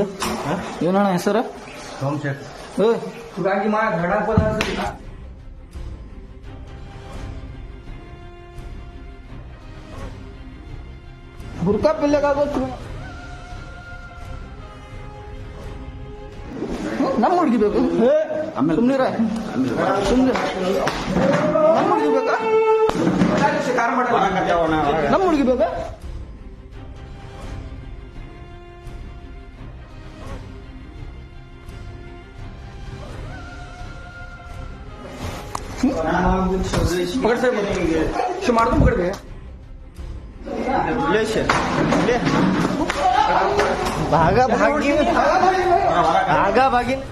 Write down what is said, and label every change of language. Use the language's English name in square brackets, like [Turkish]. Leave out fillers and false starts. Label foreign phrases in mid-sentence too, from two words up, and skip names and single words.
[Kannada] ಏನಣ್ಣ ಹೆಸರು? ಬುರ್ಕಾ ಪಿಲ್ಲೆಗಾಗೋದು ನಮ್ಮ ಹುಡುಗಿ ಬೇಕು. ಸುಮ್ನಿರ, ಸುಮ್ನೆ ನಮ್ಮ ಹುಡುಗಿ ಬೇಕಾ? ನಮ್ಮ ಹುಡುಗಿ ಬೇಕಾ? [Hindi] पकड़ से मार दो, पकड़ गए ले भागा भागी भागा भागी